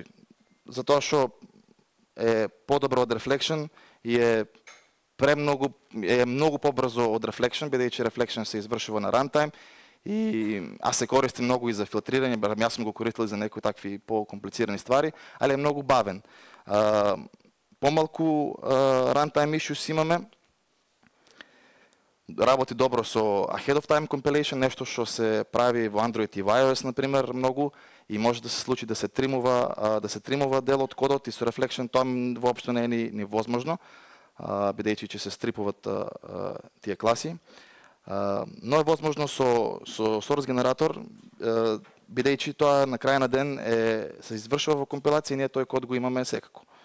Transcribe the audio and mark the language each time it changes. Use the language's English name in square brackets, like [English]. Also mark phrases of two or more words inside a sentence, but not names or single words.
[Macedonian] Затоа што е подобро од Reflection и е многу побрзо од Reflection, бидејќи Reflection се извршува на runtime и аз се користим многу и за филтрирање, јас сум го користил за некои такви по-комплицирани ствари, али е многу бавен. Помалку [English] runtime issues [Macedonian] имаме, работи добро со [English] ahead of time compilation, [Macedonian] нешто што се прави во Android и во iOS, например, многу, и може да се случи да се тримува дел од кодот и со Reflection тоа воопшто не е ни возможно, бидејќи ќе се стрипуват тие класи. Но е возможно со source генератор, бидејќи тоа на крај на ден се извршува во компилација и ние тој код го имаме секако.